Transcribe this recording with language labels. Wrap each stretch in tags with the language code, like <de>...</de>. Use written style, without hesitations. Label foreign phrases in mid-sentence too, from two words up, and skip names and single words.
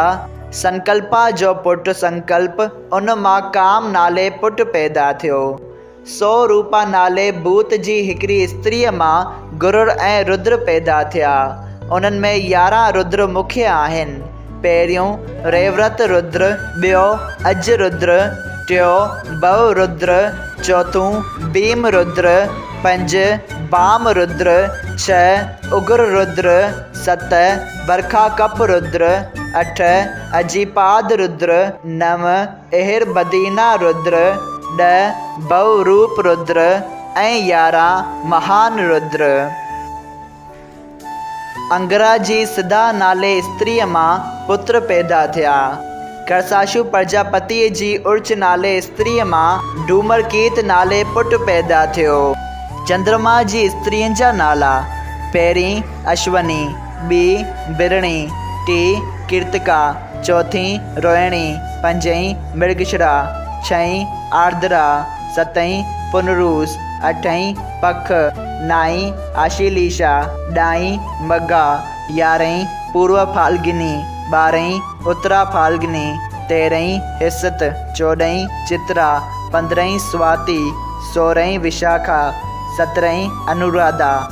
<sd>संकल्पा जो पुटु संकल्प, उन मां काम नाले पुटु पैदा थियो। 100 रूपा नाले भूत जी हिकिड़ी स्त्रीअ मां गुरुर ऐं रुद्र पैदा थिया। उन्हनि में 11 रुद्र मुख्य आहिनि। पहिरियों रेवृत रुद्र, ॿियो अज रुद्र, टियों भव रुद्र, चौथों भीम रुद्र, 5 बाम रुद्र, 6 उग्र रुद्र, 7 बरखा कप रुद्र, 8 अजीपाद रुद्र, 9 एहिर बदीना रुद्र, 10 भव रूप रुद्र ऐं 11 महान रुद्र। अंगरा जी सिधा नाले स्त्रीअ मां पुत्र पैदा थिया। करसाशु प्रजापतिअ जी उर्च नाले स्त्रीअ मां डूमरकीत नाले पुटु पैदा थियो। चंद्रमा जी स्त्रियुनि जा नाला: पहिरीं अश्वनी, ॿी बिरणी, टी कीर्तिका, चौथी रोहिणी, 5 मृगशिरा, 6 आर्द्रा, 7 पुनरूस, 8 पख, 9 आशीलीशा, 10 मघा, 11 पूर्व फाल्गिनी, 12 उत्तरा फाल्गिनी, 13 हिसत, 14 चित्रा, 15 स्वाति, 16 विशाखा, 17 अनुराधा,</sd>